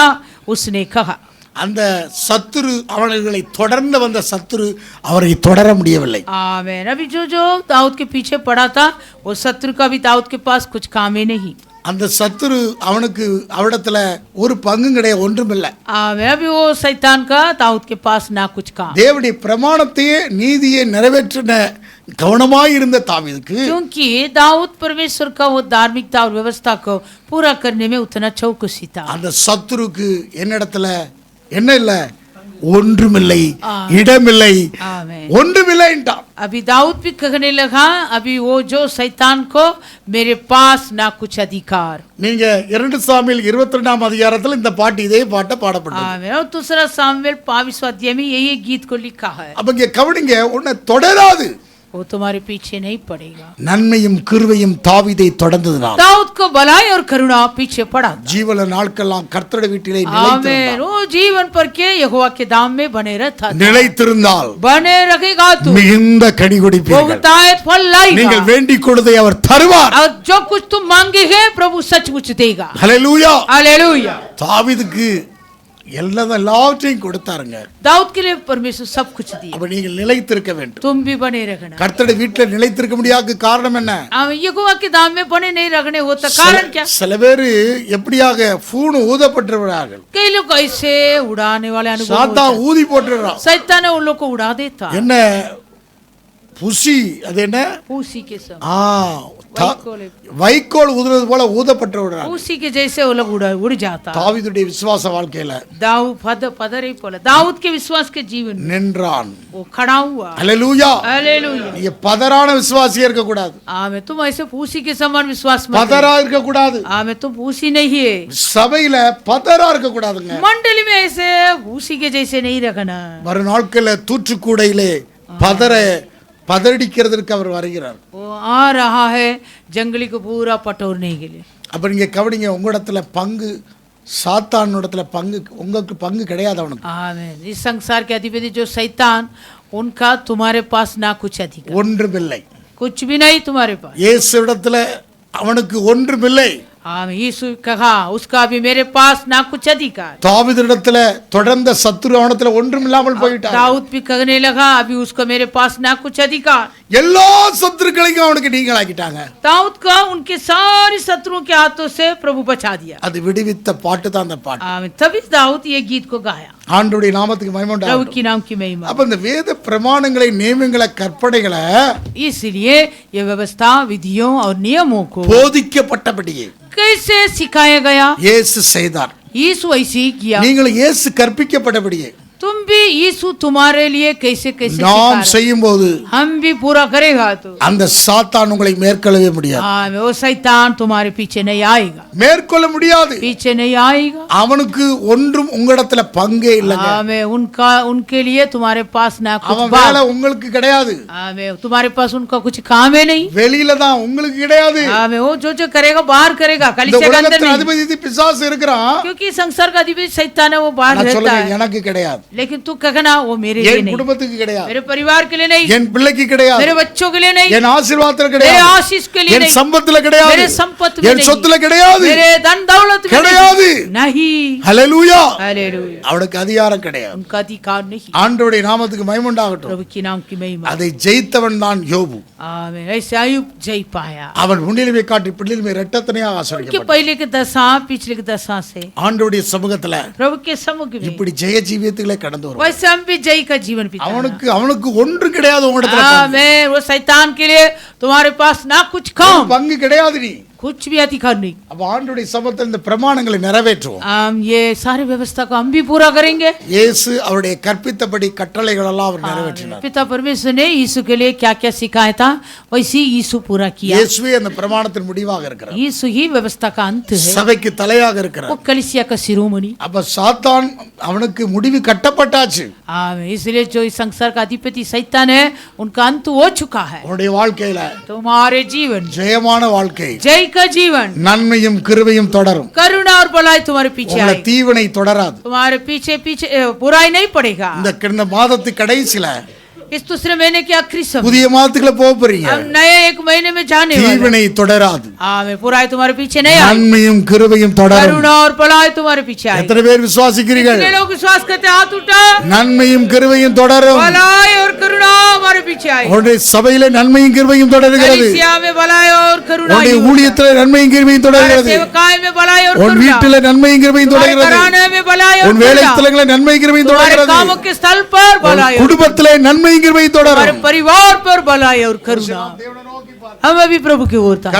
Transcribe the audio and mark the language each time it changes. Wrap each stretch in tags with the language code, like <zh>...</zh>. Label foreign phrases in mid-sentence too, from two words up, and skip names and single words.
<hi>उसने कहा,</hi> <ta>அந்த சத்துரு அவர்களை தொடர்ந்து வந்த சத்துரு அவரை தொடர முடியவில்லை.</ta> <hi>आमीन। अभी जो दाऊद के पीछे पड़ा था वो शत्रु का भी दाऊद के पास कुछ काम ही नहीं।</hi> <ta>அந்த சத்துரு அவனுக்கு அவரிடத்துல ஒரு பங்கும் கிடையாது, ஒன்றும் இல்லை.</ta> <hi>आमीन। अभी वो शैतान का दाऊद के पास ना कुछ काम।</hi> <ta>தேவனுடைய பிரமாணத்தையே நீதியை நிறைவேற்றின கவனமாய் இருந்த தாவீதுக்கு,</ta> <hi>क्योंकि दाऊद परमेश्वर का वो धार्मिकता और व्यवस्था को पूरा करने में उतना चौकसी था।</hi> <ta>அந்த சத்துருக்கு என்னிடத்துல என்ன இல்ல, ஒன்றுமில்லை, இடமில்லை,</ta> <hi>आमीन।</hi> <ta>ஒன்றுமில்லைன்றான்.</ta> <hi>अभी दाऊद भी कहने लगा, अभी वो जो शैतान को मेरे पास ना कुछ अधिकार।</hi> <ta>நீங்க 2 சாமுவேல் 22ஆம் அதிகாரத்துல இந்த பாட்டு இதே பாட்டை பாடப்பட்டது.</ta> <hi>आमीन। और दूसरा सामुएल 22वां अध्याय में यही गीत को लिखा है।</hi> <ta>அப்ப இங்க கவனிங்க, உன்னை தொடராது,</ta> <hi>वो तुम्हारे पीछे नहीं पड़ेगा।</hi> <ta>நன்மையும் கிருபையும் தாவீதை தொடர்ந்ததுனால்</ta> <hi>दाऊद को भलाई और करुणा पीछे पड़ा।</hi> <ta>ஜீவன நாட்களெல்லாம் கர்த்தருடைய வீட்டிலே</ta> <hi>आमीन।</hi> <ta>நிலைத்திருந்தால்,</ta> <hi>वो जीवन पर के यहोवा के दाम में बने रहता था।</hi> <ta>நிலைத்திருந்தால்</ta> <hi>बने रहेगा तू,</hi> <ta>மிகுந்த கனி</ta> <hi>वो</hi> <ta>குடிப்பீர்கள்.</ta> <hi>बहुतायत फल लाएगा</hi> <ta>நீங்கள் வேண்டிக் கொள்வதை அவர் தருவார்.</ta> <hi>और जो कुछ तुम मांगे है प्रभु सचमुच देगा।</hi> <ta>ஹல்லேலூயா.</ta> <hi>हालेलुया।</hi> <ta>தாவீதுக்கு எல்லாவற்றையும் கொடுத்தாருங்க.</ta> <hi>दाऊद के लिए परमेश्वर सब कुछ दिया।</hi> <ta>அப்ப நீங்கள் நிலைத்திருக்க வேண்டும்.</ta> <hi>तुम भी बने रहना।</hi> <ta>கர்த்தருடைய வீட்டில நிலைத்திருக்க முடியாத காரணம் என்ன?</ta> <hi>यहोवा के दाम में बने नहीं रखने होता कारण क्या?</hi> <ta>சில பேர் எப்படியாக பூணு ஊதப்பட்டிருக்கிறார்கள்.</ta> <hi>कई लोग ऐसे उड़ाने वाले अनुभव</hi> <ta>சாத்தான் ஊதி போட்டுறான்.</ta> <hi>शैतान ने उन लोग को उड़ा देता।</hi> <ta>என்ன புசி, அது என்ன?</ta> <hi>उसी के सब</hi> <ta>வைக்கோல் ஊதுறது போல ஊதப்பட்டு விடுறாங்க.</ta> <hi>उसी के जैसे वो लोग उड़ जाता।</hi> <ta>தாவீதுடைய விசுவாச வாழ்க்கையில</ta> <hi>पदरे बोला दाऊद के विश्वास के जीवन में</hi> <ta>நின்றான்.</ta> <hi>वो खड़ा हुआ।</hi> <ta>ஹல்லேலூயா.</ta> <hi>हालेलुया।</hi> <ta>நீங்க பதறான விசுவாசியா இருக்க கூடாது.</ta> <hi>आमीन। तुम ऐसे पूसी के समान विश्वास मत</hi> <ta>பதறா இருக்க கூடாது.</ta> <hi>आमीन। तुम पूसी नहीं है।</hi> <ta>சபையில பதறா இருக்க கூடாதுங்க.</ta> <hi>मंडली में ऐसे पूसी के जैसे नहीं रखना।</hi> <ta>வரும் நாட்கள்ல தூற்றுக்கூடையிலே பதறடிக்கிறதுக்கு அவர் வருகிறார்.</ta> <hi>वो आ रहा है जंगली को पूरा पटोरने के लिए।</hi> <ta>அப்ப நீங்க கவனிங்க, உங்களிடத்துல பங்கு, சாத்தானிடத்துல பங்கு, உங்களுக்கு பங்கு கிடையாது அவனுக்கு.</ta> <hi>आमीन। इस संसार के अधिपति जो शैतान, उनका तुम्हारे पास ना कुछ अधिकार,</hi> <ta>ஒன்றுமில்லை.</ta> <hi>कुछ भी नहीं तुम्हारे पास।</hi> <ta>இயேசுவிடத்துல அவனுக்கு ஒன்றுமில்லை.</ta> <hi>आमीन। यीशु कहा उसका भी मेरे पास ना कुछ अधिकार।</hi> <ta>தாவீதிடத்துல தொடர்ந்த சத்துரு அவனத்துல ஒன்றுமில்லாமல் போயிட்டான்.</ta> <hi>दाऊद भी कहने लगा अभी उसको मेरे पास ना कुछ अधिकार।</hi> <ta>எல்லா சத்துருக்களையும் அவனுக்கு நீங்களாக்கிட்டாங்க.</ta> <hi>दाऊद का उनके सारे शत्रुओं के हाथों से प्रभु बचा दिया.</hi> <ta>அது விடுவித்த பாட்டு தான் அந்த பாட்டு.</ta> <hi>तभी दाऊद ये गीत को गाया.</hi> <ta>ஆண்டவருடைய நாமத்துக்கு மகிமை</ta> <hi>प्रभु</hi> <ta>உண்டாகட்டும்.</ta> <hi>की नाम की महिमा.</hi> <ta>அப்ப இந்த வேத பிரமாணங்களை நியமங்களை கற்பனைகளை</ta> <hi>इसलिए ये व्यवस्था विधियों और नियमों को</hi> <ta>போதிக்கப்பட்டபடியே</ta> <hi>कैसे सिखाया गया,</hi> <ta>இயேசு செய்தார்.</ta> <hi>यीशु ऐसे ही किया.</hi> <ta>நீங்கள் இயேசு கற்பிக்கப்பட்டபடியே</ta> <hi>तुम भी यीशु तुम्हारे लिए कैसे कैसे</hi> <ta>நாம்</ta> <hi>सिखा रहे।</hi> <ta>செய்யும்போது</ta> <hi>हम भी पूरा करेगा तो</hi> <ta>அந்த சாத்தான் உங்களை மேற்கொள்ளவே முடியாது.</ta> <hi>वो शैतान तुम्हारे पीछे नहीं आएगा,</hi> <ta>மேற்கொள்ள முடியாது.</ta> <hi>पीछे नहीं आएगा.</hi> <ta>அவனுக்கு ஒன்றும் உங்களிடத்துல பங்கே இல்லைங்க.</ta> <hi>उनका उनके लिए तुम्हारे पास ना कुछ</hi> <ta>அவன் வேலை உங்களுக்கு கிடையாது.</ta> <hi>तुम्हारे पास उनका कुछ काम है नहीं.</hi> <ta>வெளியில தான் உங்களுக்கு கிடையாது.</ta> <hi>वो जो करेगा बाहर करेगा,</hi> <ta>இந்த</ta> <hi>कलीसिया के अंदर</hi> <ta>உலகத்தின்</ta> <hi>नहीं.</hi> <ta>அதிபதி பிசாசு இருக்கிறான்.</ta> <hi>क्योंकि संसार का अधिपति शैतान है, वो बाहर</hi> <ta>நான்</ta> <hi>रहता</hi> <ta>சொல்லுங்க,</ta> <hi>है.</hi> <ta>எனக்கு கிடையாது.</ta> <hi>लेकिन तू कहना वो मेरे लिए</hi> <ta>என்</ta> <hi>नहीं,</hi> <ta>குடும்பத்துக்கு கிடையாது.</ta> <hi>मेरे परिवार के लिए नहीं,</hi> <ta>என் பிள்ளைக்கு கிடையாது.</ta> <hi>मेरे बच्चों के लिए नहीं,</hi> <ta>என் ஆசீர்வாதத்துல</ta> <hi>मेरे</hi> <ta>கிடையாது.</ta> <hi>आशीष के लिए</hi> <ta>என்</ta> <hi>नहीं,</hi> <ta>சம்பத்துல கிடையாது.</ta> <hi>मेरे संपत्ति में</hi> <ta>என்</ta> <hi>नहीं,</hi> <ta>சொத்துல கிடையாது.</ta> <hi>मेरे धन दौलत में</hi> <ta>கிடையாது.</ta> <hi>नहीं.</hi> <ta>ஹல்லேலூயா.</ta> <hi>हालेलुया.</hi> <ta>அவனுக்கு அதிகாரம் கிடையாது.</ta> <hi>उनका अधिकार नहीं.</hi> <ta>ஆண்டவருடைய நாமத்துக்கு மகிமை உண்டாகட்டும்.</ta> <hi>प्रभु की नाम की महिमा.</hi> <ta>அதை ஜெயித்தவன் தான் யோபு.</ta> <hi>आमीन. ऐसे अय्यूब जय पाया.</hi> <ta>அவன் முன்னிலைமை காட்டி பிள்ளைமை இரட்டத்தனையாக</ta> <hi>के</hi> <ta>ஆசீர்வதிக்கப்பட்டான்.</ta> <hi>पहले के दशा पिछले के दशा से</hi> <ta>ஆண்டவருடைய சமூகத்துல</ta> <hi>प्रभु के समुख में</hi> <ta>இப்படி ஜெய ஜீவியத்துகளை கடந்து வருவான்.</ta> <hi>वैसे हम भी जय का जीवन बिताना.</hi> <ta>அவனுக்கு ஒன்று கிடையாது உங்களிடத்துல.</ta> <hi>आमीन. वो शैतान के लिए तुम्हारे पास ना कुछ काम,</hi> <ta>பங்கு கிடையாது. நீ</ta> <hi>कुछ भी अधिकार नहीं.</hi> <ta>அப்ப ஆண்டவருடைய சமூகத்தில் இந்த பிரமாணங்களை நிறைவேற்றுவோம்.</ta> <hi>हम ये सारी व्यवस्था को हम भी पूरा करेंगे.</hi> <ta>இயேசு அவருடைய கற்பித்தபடி கட்டளைகள் எல்லாம் அவர் நிறைவேற்றினார்.</ta> <hi>पिता परमेश्वर ने यीशु के लिए क्या क्या सिखाया था, वैसे यीशु पूरा किया.</hi> <ta>இயேசுவே அந்த பிரமாணத்தின் முடிவாக இருக்கிறார்.</ta> <hi>यीशु ही व्यवस्था का अंत है.</hi> <ta>சபைக்கு தலையாக</ta> <hi>वो</hi> <ta>இருக்கிறார்.</ta> <hi>कलीसिया का शिरोमणि.</hi> <ta>அப்ப சாத்தான் அவனுக்கு முடிவு கட்டப்பட்டாச்சு.</ta> <hi>इसलिए जो इस संसार का अधिपति शैतान है, उनका अंत हो चुका है.</hi> <ta>உன்னுடைய வாழ்க்கையில</ta> <hi>तुम्हारे जीवन</hi> <ta>ஜெயமான வாழ்க்கை,</ta> <hi>जय का जीवन,</hi> <ta>நன்மையும் கிருபையும் தொடரும்.</ta> <hi>करुणा और भलाई तुम्हारे पीछे</hi> <ta>உங்களை</ta> <hi>आएगी.</hi> <ta>தீவினை தொடராது.</ta> <hi>तुम्हारे पीछे पीछे बुराई नहीं पड़ेगा.</hi> <ta>இந்த மாதத்து கடைசில</ta> <hi>इस दूसरे महीने के आखिरी समय</hi> <ta>புதிய மாதத்துக்குள்ள போக போறீங்க.</ta> <hi>हम नए एक महीने में जाने वाले.</hi> <ta>தீவினை தொடராது.</ta> <hi>आमीन. बुराई तुम्हारे पीछे नहीं आएगी.</hi> <ta>நன்மையும் கிருபையும் தொடரும்.</ta> <hi>करुणा और भलाई तुम्हारे पीछे आएगी.</hi> <ta>எத்தனை பேர் விசுவாசிக்கிறீர்கள்?</ta> <hi>कितने लोग विश्वास करते हैं? हाथ उठा.</hi> <ta>நன்மையும் கிருபையும் தொடரும்.</ta> <hi>भलाई और करुणा हमारे पीछे आएगी.</hi> <ta>உன்னுடைய சபையில நன்மையும் கிருபையும் தொடர்கிறது.</ta> <hi>कलीसिया में भलाई और करुणा.</hi> <ta>உன்னுடைய ஊழியத்துல நன்மையும் கிருபையும் தொடர்கிறது.</ta> <hi>सेवकाई में भलाई और</hi> <ta>உன்</ta> <hi>करुणा.</hi> <ta>வீட்டில நன்மையும் கிருபையும்</ta> <hi>तुम्हारे</hi> <ta>தொடர்கிறது.</ta> <hi>घराने में भलाई और</hi> <ta>உன் வேலை</ta> <hi>करुणा.</hi> <ta>ஸ்தலங்களில் நன்மையும் கிருபையும்</ta> <hi>तुम्हारे</hi> <ta>தொடர்கிறது.</ta> <hi>कामों के स्थल पर भलाई और</hi> <ta>குடும்பத்திலே நன்மையும் கிருபையும்</ta> <hi>हमारे</hi> <ta>தொடரும்.</ta> <hi>परिवार पर भलाई और करुणा. हम अभी प्रभु की ओर ताकें.</hi>